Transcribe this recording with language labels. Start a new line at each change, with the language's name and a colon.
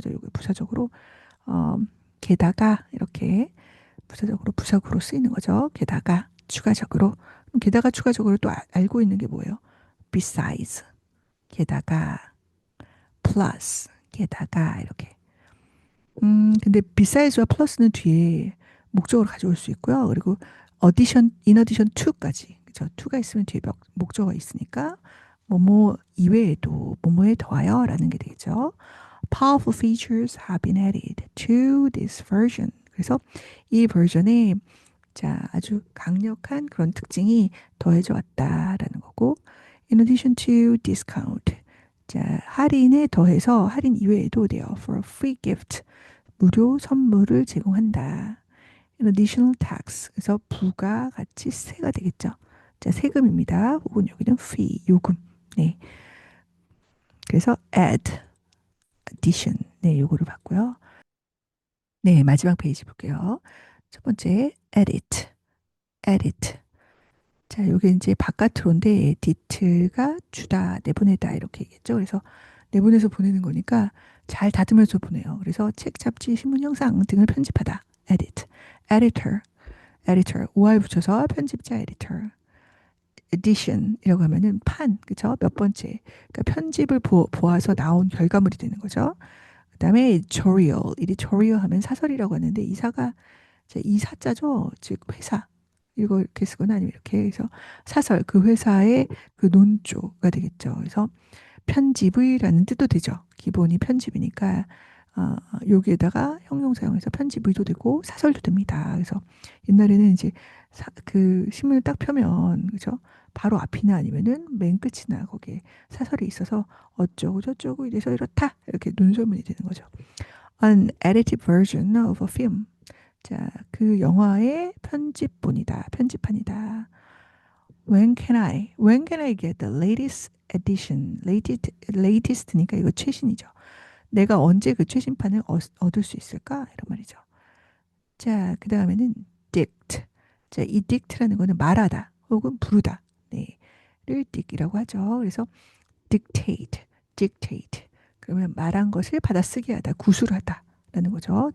Korean: 저 요거 부사적으로 어, 게다가 이렇게 부사적으로 부사구로 쓰이는 거죠. 게다가 추가적으로 그럼 게다가 추가적으로 또 알고 있는 게 뭐예요? besides 게다가 plus 게다가 이렇게 근데 besides와 plus는 뒤에 목적어를 가져올 수 있고요. 그리고 in addition to까지. 그죠? to가 있으면 뒤에 목적어가 있으니까 뭐뭐 이외에도 뭐뭐에 더하여라는 게 되겠죠.
English: Powerful features have been added to this version.
Korean: 그래서 이 버전에 자, 아주 강력한 그런 특징이 더해져 왔다라는 거고
English: in addition to discount.
Korean: 자, 할인에 더해서 할인 이외에도
English: they offer a free gift.
Korean: 무료 선물을 제공한다.
English: additional tax.
Korean: 그래서 부가 같이 세가 되겠죠. 자, 세금입니다. 혹은 여기는 fee, 요금. 네. 그래서 add, addition. 네, 요거를 봤고요. 네, 마지막 페이지 볼게요. 첫 번째, edit, edit. 자, 요게 이제 바깥으로인데, edit가 주다, 내보내다 이렇게 얘기했죠. 그래서 내보내서 보내는 거니까 잘 다듬어서 보내요. 그래서 책, 잡지, 신문, 영상 등을 편집하다. edit. editor. OR 붙여서 편집자 editor. edition이라고 하면은 판, 그쵸? 몇 번째. 그러니까 편집을 보아서 나온 결과물이 되는 거죠. 그다음에 editorial 하면 사설이라고 하는데 이사가 이제 이사자죠. 즉 회사. 이거 이렇게 쓰거나 아니면 이렇게 해서 사설, 그 회사의 그 논조가 되겠죠. 그래서 편집의라는 뜻도 되죠. 기본이 편집이니까 여기에다가 형용사용해서 편집의도 되고 사설도 됩니다. 그래서 옛날에는 이제 그 신문을 딱 펴면 그죠? 바로 앞이나 아니면은 맨 끝이나 거기에 사설이 있어서 어쩌고 저쩌고 이래서 이렇다 이렇게 논설문이 되는 거죠.
English: An edited version of a film.
Korean: 자, 그 영화의 편집본이다. 편집판이다.
English: When can I get the latest edition?
Korean: latest니까 이거 최신이죠. 내가 언제 그 최신판을 얻을 수 있을까? 이런 말이죠. 자, 그 다음에는 dict. 자, 이 dict라는 거는 말하다 혹은 부르다. 네. 를 dict이라고 하죠. 그래서 dictate. 그러면 말한 것을 받아쓰게 하다, 구술하다 라는 거죠.